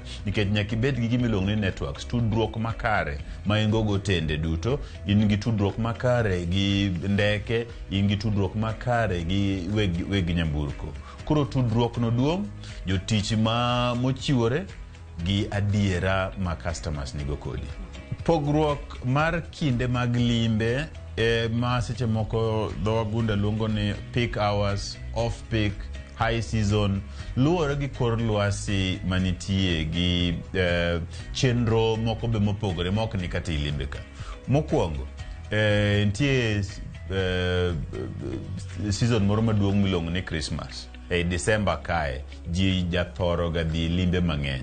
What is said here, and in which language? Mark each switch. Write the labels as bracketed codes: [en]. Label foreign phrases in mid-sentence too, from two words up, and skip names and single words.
[luo] Nikech nyaka ibed gi gima iluongo ni networks, tudruok makare ma in go tende duto, in gi tudruok makare gi ndeke, in gi tudruok makare gi weg nyamburko. Koro tudruok no duong', jotich mochiwore gi adiera ma customers nigo kodi. Pogruok mar kinde mag limbe ma seche moko dho wagunda luongo ni [en] peak hours, off peak, high season, [luo] luwore gi kor lwasi manitie gi chenro moko be mopogore mok ni kata limbe ka. Mokwongo, nitie season moro maduong' milongo ni Christmas. December kae ji jathoro ga dhi limbe mang'eny.